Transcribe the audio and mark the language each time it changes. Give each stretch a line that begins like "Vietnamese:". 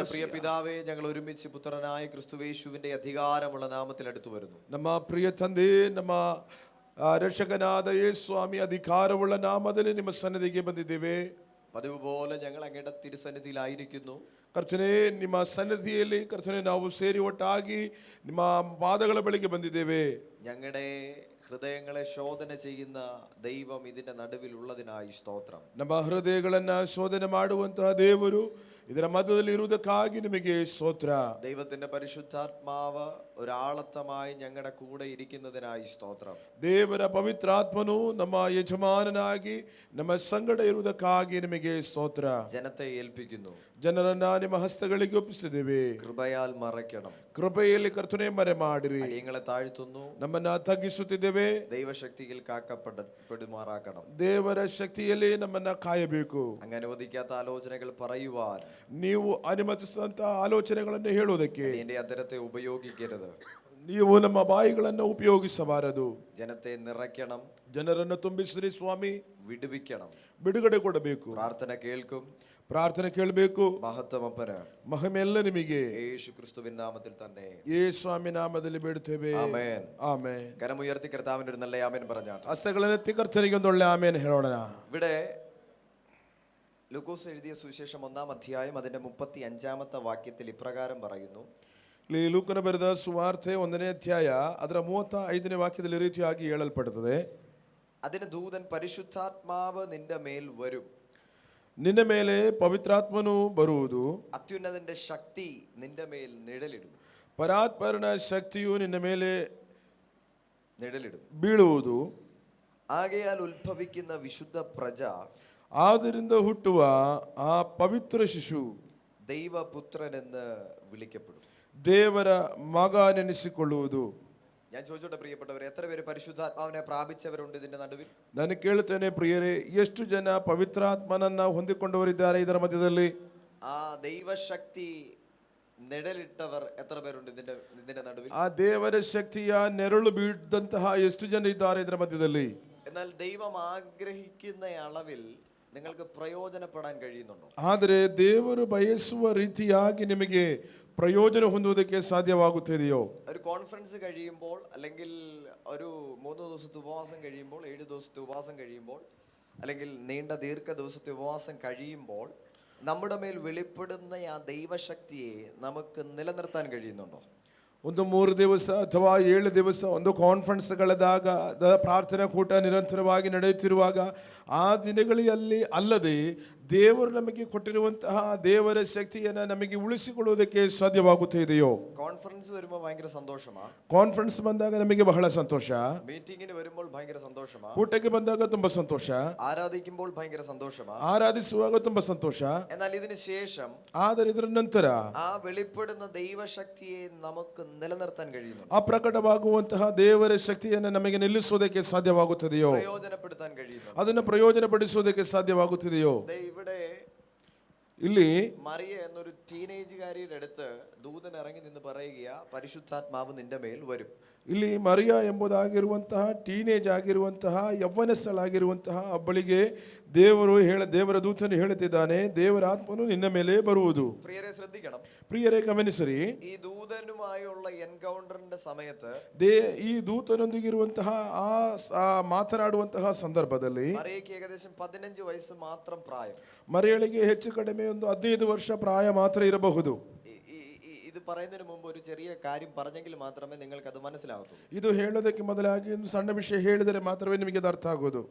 Malayalam: പ്രിയ പിതാവേ, ഞങ്ങൾ ഒരുമിച്ച് പുത്രനായ ക്രിസ്തുയേശുവിന്റെ അധികാരമുള്ള നാമത്തിൽ അടുത്തു വരുന്നു.
Kannada: ನಮ್ಮ ಪ್ರಿಯ ತಂದೆ, ನಮ್ಮ ರಕ್ಷಕನಾದ ಯೇಸು ಸ್ವಾಮಿ ಅಧಿಕಾರವುಳ್ಳ ನಾಮದಲ್ಲಿ ನಿಮ್ಮ ಸನ್ನಿಧಿಗೆ ಬಂದಿದ್ದೇವೆ.
Malayalam: പതിവ് പോലെ ഞങ്ങൾ അങ്ങയുടെ തിരുസന്നിധിയിലായിരിക്കുന്നു.
Kannada: ಕರ್ತನೆ, ನಿಮ್ಮ ಸನ್ನಿಧಿಯಲ್ಲಿ ಕರ್ತನೆ ನಾವು ಸೇರಿ ಒಟ್ಟಾಗಿ ನಿಮ್ಮ ಪಾದಗಳ ಬಳಿಗೆ ಬಂದಿದ್ದೇವೆ.
Malayalam: ഞങ്ങളുടെ ഹൃദയങ്ങളെ ശോധന ചെയ്യുന്ന ദൈവം ഇതിന്റെ നടുവിൽ ഉള്ളതിനായി സ്തോത്രം.
Kannada: ನಮ್ಮ ಹೃದಯಗಳನ್ನ ಶೋಧನೆ ಮಾಡುವಂತಹ ದೇವರು ಇದರ ಮಧ್ಯದಲ್ಲಿ ಇರುವುದಕ್ಕಾಗಿ ನಿಮಗೆ ಸ್ತೋತ್ರ.
Malayalam: ദൈവത്തിന്റെ പരിശുദ്ധാത്മാവ് ഒരാളത്തമായി ഞങ്ങളുടെ കൂടെ ഇരിക്കുന്നതിനായി സ്തോത്രം.
Kannada: ದೇವರ ಪವಿತ್ರಾತ್ಮನು ನಮ್ಮ ಯಜಮಾನನಾಗಿ ನಮ್ಮ ಸಂಗಡ ಇರುವುದಕ್ಕಾಗಿ ನಿಮಗೆ ಸ್ತೋತ್ರ.
Malayalam: ജനത്തെ ഏൽപ്പിക്കുന്നു.
Kannada: ಜನರನ್ನ ನಿಮ್ಮ ಹಸ್ತಗಳಿಗೆ ಒಪ್ಪಿಸಿದ್ದೇವೆ.
Malayalam: കൃപയാൽ മറയ്ക്കണം.
Kannada: ಕೃಪೆಯಲ್ಲಿ ಕರ್ತನೆ ಮರೆ ಮಾಡಿರಿ.
Malayalam: അടിയങ്ങളെ താഴ്ത്തുന്നു.
Kannada: ನಮ್ಮನ್ನ ತಗ್ಗಿಸುತ್ತಿದ್ದೇವೆ.
Malayalam: ദൈവശക്തിയിൽ കാക്കപ്പെടുമാറാക്കണം.
Kannada: ದೇವರ ಶಕ್ತಿಯಲ್ಲಿ ನಮ್ಮನ್ನ ಕಾಯಬೇಕು.
Malayalam: അങ്ങ് അനുവദിക്കാത്ത ആലോചനകൾ പറയുവാൻ
Kannada: ನೀವು ಅನುಮತಿಸಿದಂತ ಆಲೋಚನೆಗಳನ್ನು ಹೇಳುವುದಕ್ಕೆ
Malayalam: എന്റെ അധരത്തെ ഉപയോഗിക്കരുത്.
Kannada: ನೀವು ನಮ್ಮ ಬಾಯಿಗಳನ್ನು ಉಪಯೋಗಿಸಬಾರದು.
Malayalam: ജനത്തെ നിറയ്ക്കണം.
Kannada: ಜನರನ್ನು ತುಂಬಿಸಿರಿ ಸ್ವಾಮಿ.
Malayalam: വിടുവിക്കണം.
Kannada: ಬಿಡುಗಡೆ ಕೊಡಬೇಕು.
Malayalam: പ്രാർത്ഥന കേൾക്കും.
Kannada: ಪ್ರಾರ್ಥನೆ ಕೇಳಬೇಕು.
Malayalam: മഹത്വം അപ്പന്.
Kannada: ಮಹಿಮೆ ಎಲ್ಲ ನಿಮಗೆ
Malayalam: യേശു ക്രിസ്തുവിൻ നാമത്തിൽ തന്നെ.
Kannada: ಯೇಸುವಿನ ನಾಮದಲ್ಲಿ ಬೇಡುತ್ತೇವೆ.
Malayalam: ആമേൻ.
Kannada: ಆಮೆನ್.
Malayalam: കരമുയർത്തി കർത്താവിന്റെ ഒരു നല്ല ആമേൻ പറഞ്ഞാട്ടെ.
Kannada: ಹಸ್ತಗಳನ್ನೆತ್ತಿ ಕರ್ತನಿಗೆ ಒಂದು ಒಳ್ಳೆ ಆಮೆನ್ ಹೇಳೋಣ.
Malayalam: ഇവിടെ ലൂക്കോസ് എഴുതിയ സുവിശേഷം 1-ാം അധ്യായം അതിന്റെ 35-ാമത്തെ വാക്യത്തിൽ ഇപ്രകാരം പറയുന്നു.
Kannada: ಇಲ್ಲಿ ಲೂಕನ ಬರೆದ ಸುವಾರ್ತೆ 1ನೇ ಅಧ್ಯಾಯ ಅದರ 35ನೇ ವಾಕ್ಯದಲ್ಲಿ ಈ ರೀತಿಯಾಗಿ ಹೇಳಲ್ಪಡುತ್ತದೆ.
Malayalam: അതിന് ദൂതൻ പരിശുദ്ധാത്മാവ് നിന്റെ മേൽ വരും.
Kannada: ನಿನ್ನ ಮೇಲೆ ಪವಿತ್ರಾತ್ಮನು ಬರುವುದು.
Malayalam: അത്യുന്നതന്റെ ശക്തി നിന്റെ മേൽ നിഴലിടും.
Kannada: ಪರಾತ್ಪರನ ಶಕ್ತಿಯು ನಿನ್ನ ಮೇಲೆ
Malayalam: നിഴലിടും.
Kannada: ಬೀಳುವುದು.
Malayalam: ആകയാൽ ഉത്ഭവിക്കുന്ന വിശുദ്ധ പ്രജ,
Kannada: ಆದ್ದರಿಂದ ಹುಟ್ಟುವ ಆ ಪವಿತ್ರ ಶಿಶು
Malayalam: ദൈവപുത്രൻ എന്ന് വിളിക്കപ്പെടും.
Kannada: ದೇವರ ಮಗ ನೆನೆಸಿಕೊಳ್ಳುವುದು.
Malayalam: ഞാൻ ചോദിച്ചോട്ടെ പ്രിയപ്പെട്ടവരെ, എത്ര പേര് പരിശുദ്ധാത്മാവിനെ പ്രാപിച്ചവരുണ്ട് ഇതിന്റെ നടുവിൽ?
Kannada: ನಾನು ಕೇಳುತ್ತೇನೆ പ്രിയರೇ, ಎಷ್ಟು ಜನ ಪವಿತ್ರಾತ್ಮನನ್ನ ಹೊಂದಿಕೊಂಡವರಿದ್ದಾರೆ ಇದರ ಮಧ್ಯದಲ್ಲಿ?
Malayalam: ആ ദൈവശക്തി നിഴലിട്ടവർ എത്ര പേരുണ്ട് ഇതിന്റെ നടുവിൽ?
Kannada: ಆ ದೇವರ ಶಕ್ತಿಯ ನೆರಳು ಬೀಳದಂತಹ ಎಷ್ಟು ಜನ ಇದ್ದಾರೆ ಇದರ ಮಧ್ಯದಲ್ಲಿ?
Malayalam: എന്നാൽ ദൈവം ആഗ്രഹിക്കുന്ന അളവിൽ നിങ്ങൾക്ക് പ്രയോജനപ്പെടാൻ കഴിയുന്നുണ്ടോ?
Kannada: ಆದರೆ ದೇವರು ಬಯಸುವ ರೀತಿಯಾಗಿ ನಿಮಗೆ ಪ್ರಯೋಜನ ಹೊಂದುವುದಕ್ಕೆ ಸಾಧ್ಯವಾಗುತ್ತದೆಯೋ?
Malayalam: ഒരു കോൺഫറൻസ് കഴിയുമ്പോൾ, അല്ലെങ്കിൽ ഒരു 3 ദിവസത്തെ ഉപവാസം കഴിയുമ്പോൾ, 7 ദിവസത്തെ ഉപവാസം കഴിയുമ്പോൾ, അല്ലെങ്കിൽ നീണ്ട ദീർഘ ദിവസത്തെ ഉപവാസം കഴിയുമ്പോൾ നമ്മുടെ മേൽ വെളിപ്പെടുന്ന ആ ദൈവശക്തിയെ നമുക്ക് നിലനിർത്താൻ കഴിയുന്നുണ്ടോ?
Kannada: ಒಂದು 3 ದಿವಸ ಅಥವಾ 7 ದಿವಸ ಒಂದು ಕಾನ್ಫರೆನ್ಸ್ಗಳಾದಾಗ ಪ್ರಾರ್ಥನಾ ಕೂಟ ನಿರಂತರವಾಗಿ ನಡೆಯುತ್ತಿರುವಾಗ ಆ ದಿನಗಳಲ್ಲಿ ಅಲ್ಲದೆ ದೇವರು ನಮಗೆ ಕೊಟ್ಟಿರುವಂತಹ ದೇವರ ಶಕ್ತಿಯನ್ನು ನಮಗೆ ಉಳಿಸಿಕೊಳ್ಳುವುದಕ್ಕೆ ಸಾಧ್ಯವಾಗುತ್ತಿದೆಯೋ?
Malayalam: കോൺഫറൻസ് വരുമ്പോൾ ഭയങ്കര സന്തോഷമാ.
Kannada: ಕಾನ್ಫರೆನ್ಸ್ ಬಂದಾಗ ನಮಗೆ ಬಹಳ ಸಂತೋಷ.
Malayalam: മീറ്റിംഗിന് വരുമ്പോൾ ഭയങ്കര സന്തോഷമാ.
Kannada: ಕೂಟಕ್ಕೆ ಬಂದಾಗ ತುಂಬಾ ಸಂತೋಷ.
Malayalam: ആരാധിക്കുമ്പോൾ ഭയങ്കര സന്തോഷമാ.
Kannada: ಆರಾಧಿಸುವಾಗ ತುಂಬಾ ಸಂತೋಷ.
Malayalam: എന്നാൽ ഇതിന് ശേഷം,
Kannada: ಆದರೆ ಇದರ ನಂತರ
Malayalam: ആ വെളിപ്പെടുന്ന ദൈവശക്തിയെ നമുക്ക് നിലനിർത്താൻ കഴിയുന്നു.
Kannada: ಆ ಪ್ರಕಟವಾಗುವಂತಹ ದೇವರ ಶಕ್ತಿಯನ್ನು ನಮಗೆ ನಿಲ್ಲಿಸುವುದಕ್ಕೆ ಸಾಧ್ಯವಾಗುತ್ತದೆಯೋ?
Malayalam: പ്രയോജനപ്പെടുത്താൻ കഴിയുന്നു.
Kannada: ಅದನ್ನು ಪ್ರಯೋಜನಪಡಿಸುವುದಕ್ಕೆ ಸಾಧ್ಯವಾಗುತ್ತದೆಯೋ?
Malayalam: ഇവിടെ
Kannada: ಇಲ್ಲಿ
Malayalam: മറിയ എന്നൊരു ടീനേജുകാരിയുടെ അടുത്ത് ദൂതൻ ഇറങ്ങി നിന്ന് പറയുക, പരിശുദ്ധാത്മാവ് നിന്റെ മേൽ വരും.
Kannada: ಇಲ್ಲಿ ಮರಿಯಾ ಎಂಬುದಾಗಿರುವಂತಹ ಟೀನೇಜ್ ಆಗಿರುವಂತಹ ಯೌವನಸ್ಥಳಾಗಿರುವಂತಹ ಒಬ್ಬಳಿಗೆ ದೇವರ ದೂತನು ಹೇಳುತ್ತಿದ್ದಾನೆ, ದೇವರ ಆತ್ಮನು ನಿನ್ನ ಮೇಲೆ ಬರುವುದು.
Malayalam: പ്രിയരെ ശ്രദ്ധിക്കണം.
Kannada: ಪ್ರಿಯರೇ ಗಮನಿಸಿರಿ,
Malayalam: ഈ ദൂതനുമായുള്ള എൻകൗണ്ടറിന്റെ സമയത്ത്
Kannada: ಈ ದೂತನೊಂದಿಗಿರುವಂತಹ ಆ ಮಾತನಾಡುವಂತಹ ಸಂದರ್ಭದಲ್ಲಿ
Malayalam: മറിയയ്ക്ക് ഏകദേശം 15 വയസ്സ് മാത്രം പ്രായം.
Kannada: ಮರಿಯಳಿಗೆ ಹೆಚ್ಚು ಕಡಿಮೆ ಒಂದು 15 ವರ್ಷ ಪ್ರಾಯ ಮಾತ್ರ ಇರಬಹುದು.
Malayalam: ഇത് പറയുന്നതിന് മുമ്പ് ഒരു ചെറിയ കാര്യം പറഞ്ഞെങ്കിൽ മാത്രമേ നിങ്ങൾക്ക് അത് മനസ്സിലാകത്തുള്ളൂ.
Kannada: ಇದು ಹೇಳೋದಕ್ಕೆ ಮೊದಲಾಗಿ ಒಂದು ಸಣ್ಣ ವಿಷಯ ಹೇಳಿದರೆ ಮಾತ್ರವೇ ನಿಮಗೆ ಅದು ಅರ್ಥ ಆಗೋದು.